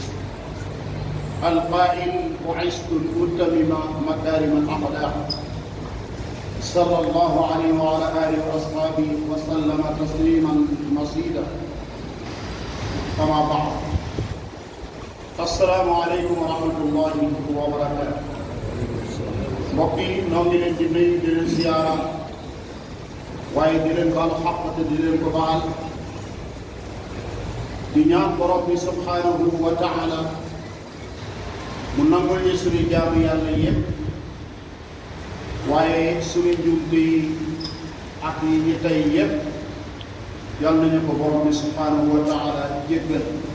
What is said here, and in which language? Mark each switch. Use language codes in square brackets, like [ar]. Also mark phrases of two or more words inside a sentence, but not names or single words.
[ar] القائل: بعثت لأتمم مكارم الأخلاق. صلى الله عليه وعلى آله وأصحابه وسلم تسليما مزيدا. أما بعد، السلام عليكم ورحمة الله وبركاته. [wo] mbokk yi noo ngi leen di nuyu di leen ziyaara, waaye di leen baalu xaq te di leen ko baal, di ñaan borom bi [ar] سبحانه وتعالى [wo] mu nangul ñu suñu jaamu yàlla yépp, waaye suñu njuumte yi ak yi ñi tey yépp yal nañu ko borom bi [ar] سبحانه وتعالى [wo] jéggal.